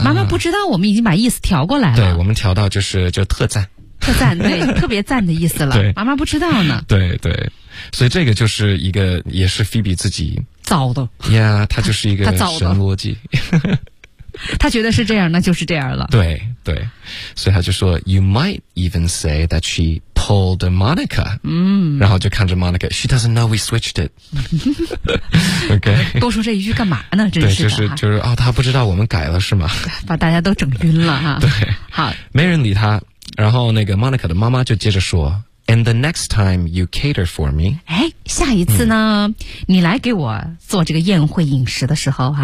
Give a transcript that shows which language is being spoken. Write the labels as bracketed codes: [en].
[zh] 妈妈不知道我们已经把意思调过来了。对，我们调到就特赞。特赞，对，特别赞的意思了。对，妈妈不知道呢。对对。所以这个就是一个，也是 Phoebe 自己。造的。 Yeah, 他就是一个神逻辑。他觉得是这样，那就是这样了。对对。所以他就说 [en] ,You might even say that she pulled Monica. 嗯。 [zh] 然后就看着 [en] Monica, She doesn't know we switched it. OK。 [zh] 多说这一句干嘛呢，真是的。对，就是啊、哦、他不知道我们改了是吗，把大家都整晕了哈。对。好。 [en] 没人理他。 [zh] 然后那个 Monica 的妈妈就接着说 [en] ,And the next time you cater for me. [zh] 哎，下一次呢、嗯、你来给我做这个宴会饮食的时候哈、啊